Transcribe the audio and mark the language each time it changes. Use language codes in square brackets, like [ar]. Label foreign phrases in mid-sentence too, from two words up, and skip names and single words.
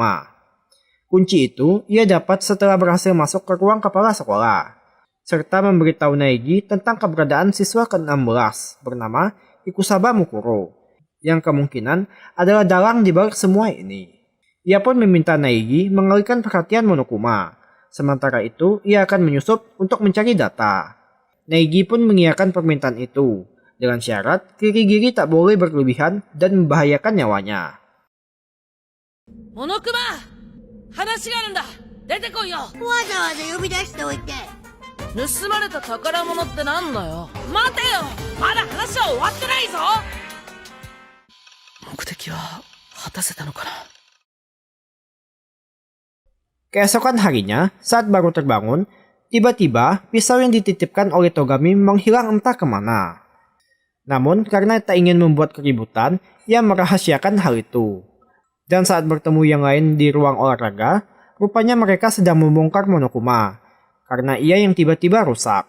[id] Kunci itu ia dapat setelah berhasil masuk ke ruang kepala sekolah, serta memberitahu Naegi tentang keberadaan siswa ke-16 bernama Ikusaba Mukuro, yang kemungkinan adalah dalang di balik semua ini. Ia pun meminta Naegi mengalihkan perhatian Monokuma, sementara itu ia akan menyusup untuk mencari data. Naegi pun mengiyakan permintaan itu, dengan syarat Kirigiri tak boleh berlebihan dan membahayakan nyawanya. [ja] モノクマ、話があるんだ。出てこいよ。わざわざ呼び出しておいて。盗まれた宝物ってなんだよ。待てよ、まだ話は終わってないぞ。目的は果たせたのかな。 [id] Keesokan harinya, saat baru terbangun, tiba-tiba pisau yang dititipkan oleh Togami menghilang entah kemana. Namun karena tak ingin membuat keributan, ia merahasiakan hal itu. Dan saat bertemu yang lain di ruang olahraga, rupanya mereka sedang membongkar Monokuma, karena ia yang tiba-tiba rusak.